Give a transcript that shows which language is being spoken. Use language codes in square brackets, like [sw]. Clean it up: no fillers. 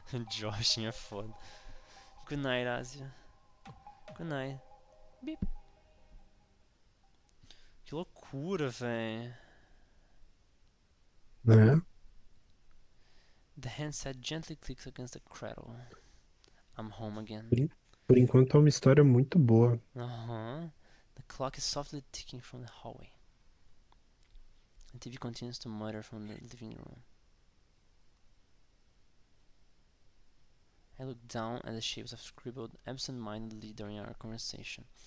[pt] Joshing é foda. [en] Good night, Asia. Good night. Beep. [pt] Que loucura, véi. Né? [en] The handset gently clicks against the cradle. I'm home again. [pt] Por enquanto é uma história muito boa. [en] The clock is softly ticking from the hallway. The TV continues to mutter from the living room. I look down at the shapes I've scribbled absent-mindedly during our conversation.